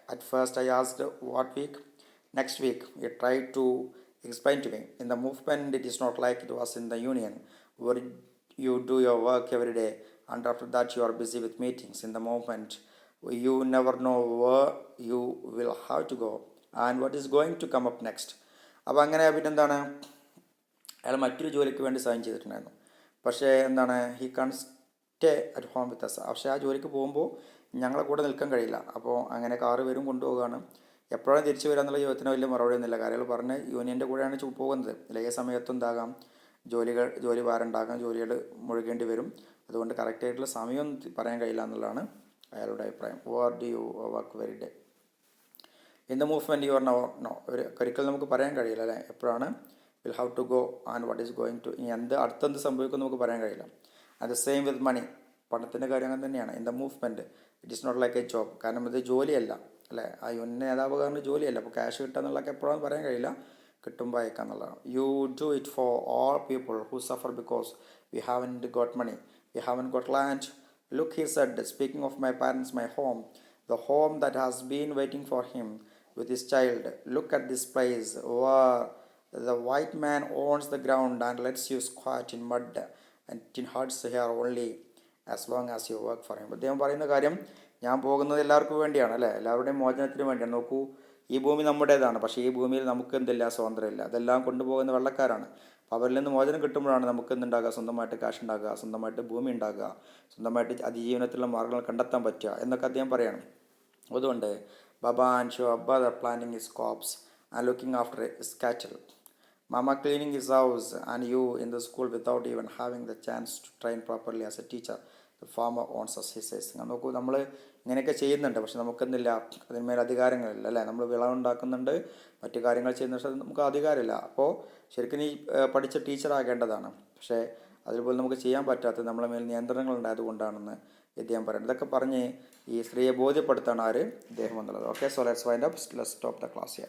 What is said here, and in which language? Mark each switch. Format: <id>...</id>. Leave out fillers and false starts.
<en>At first I asked what week. Next week, he tried to explain to me. In the movement, it is not like it was in the union, where you do your work every day, and after that you are busy with meetings. In the movement, you never know where you will have to go and what is going to come up next.</en> <ml>അപ്പോൾ അങ്ങനെ പിന്നെന്താണ്, അയാൾ മറ്റൊരു ജോലിക്ക് വേണ്ടി sign ചെയ്തിട്ടുണ്ടായിരുന്നു. പക്ഷേ എന്താണ്,</ml> <en>He can't stay at home with us.</en> <ml>പക്ഷേ ആ ജോലിക്ക് പോകുമ്പോൾ ഞങ്ങളെ കൂടെ നിൽക്കാൻ കഴിയില്ല. അപ്പോൾ അങ്ങനെ കാറ് വരും, കൊണ്ടുപോവുകയാണ്. എപ്പോഴാണ് തിരിച്ചു വരിക എന്നുള്ള ചോദ്യത്തിന് വലിയ മറുപടി ഒന്നുമില്ല. കാര്യങ്ങൾ പറഞ്ഞ് യൂണിയൻ്റെ കൂടെയാണ് പോകുന്നത്. അല്ലെ ഏത് സമയത്തും ഉണ്ടാകാം ജോലി ഭാരമുണ്ടാകാം, ജോലികൾ മുഴുകേണ്ടി വരും. അതുകൊണ്ട് കറക്റ്റായിട്ടുള്ള സമയം പറയാൻ കഴിയില്ല എന്നുള്ളതാണ് അയാളുടെ അഭിപ്രായം.</ml> <en>War do you work very day in the movement you are no.</en> <ml>ഒരിക്കലും നമുക്ക് പറയാൻ കഴിയില്ല അല്ലേ, എപ്പോഴാണ്</ml> <en>will have to go and what is going to,</en> <ml>ഇനി അടുത്തെന്ത് സംഭവിക്കും നമുക്ക് പറയാൻ കഴിയില്ല.</ml> <en>അത് same with money,</en> <ml>പണത്തിൻ്റെ കാര്യം അങ്ങനെ തന്നെയാണ്.</ml> <en>In the movement it is not like a job.</en> <ml>കാരണം ഇത് ജോലിയല്ല അല്ലേ, ആ യൂണിയൻ നേതാവ് കാരണം ജോലിയല്ല. അപ്പോൾ ക്യാഷ് കിട്ടുക എന്നുള്ളതൊക്കെ എപ്പോഴാണെന്ന് പറയാൻ കഴിയില്ല, കിട്ടുമ്പോൾ അയക്കുക എന്നുള്ളതാണ്.</ml> <en>You do it for all people who suffer because we haven't got money, we haven't got land. Look, he said, speaking of my parents, my home, the home that has been waiting for him with his child. Look at this place where the white man owns the ground and lets you squat in mud and tin huts here only as long as you work for him.</en> <ml>അദ്ദേഹം പറയുന്ന കാര്യം, ഞാൻ പോകുന്നത് എല്ലാവർക്കും വേണ്ടിയാണ് അല്ലേ, എല്ലാവരുടെയും മോചനത്തിന് വേണ്ടിയാണ്. നോക്കൂ, ഈ ഭൂമി നമ്മുടേതാണ്, പക്ഷേ ഈ ഭൂമിയിൽ നമുക്ക് എന്തില്ല, സ്വാതന്ത്ര്യമില്ല. അതെല്ലാം കൊണ്ടുപോകുന്ന വെള്ളക്കാരാണ്. അപ്പോൾ അവരിൽ നിന്ന് മോചനം കിട്ടുമ്പോഴാണ് നമുക്ക് എന്തുണ്ടാകുക, സ്വന്തമായിട്ട് കാശ് ഉണ്ടാകുക, സ്വന്തമായിട്ട് ഭൂമി ഉണ്ടാകുക, സ്വന്തമായിട്ട് അതിജീവനത്തിലുള്ള മാർഗ്ഗങ്ങൾ കണ്ടെത്താൻ പറ്റുക എന്നൊക്കെ അദ്ദേഹം പറയണം. അതുകൊണ്ട്</ml> <en>Baba and your brother planting his crops and looking after his cattle. Mama cleaning his house and you in the school without even having the chance to train properly as a teacher. The farmer owns us, he says.</en> <ml>നോക്കൂ, നമ്മൾ ഇങ്ങനെയൊക്കെ ചെയ്യുന്നുണ്ട്, പക്ഷെ നമുക്കെന്തില്ല, അതിന്മേൽ അധികാരങ്ങളില്ല അല്ലേ. നമ്മൾ വിളവുണ്ടാക്കുന്നുണ്ട്, മറ്റു കാര്യങ്ങൾ ചെയ്യുന്ന, പക്ഷേ നമുക്ക് അധികാരമില്ല. അപ്പോൾ ശരിക്കും ഈ പഠിച്ച ടീച്ചറാകേണ്ടതാണ്, പക്ഷേ അതുപോലെ നമുക്ക് ചെയ്യാൻ പറ്റാത്തത് നമ്മളെ മേൽ നിയന്ത്രണങ്ങൾ ഉണ്ടായതുകൊണ്ടാണെന്ന് ഇദ്ദേഹം പറയുന്നത്. ഇതൊക്കെ പറഞ്ഞ് ഈ സ്ത്രീയെ ബോധ്യപ്പെടുത്താണ് ആര്, ഇദ്ദേഹം എന്നുള്ളത്.</ml> <en>Okay, so let's wind up, let's stop the class here.</en>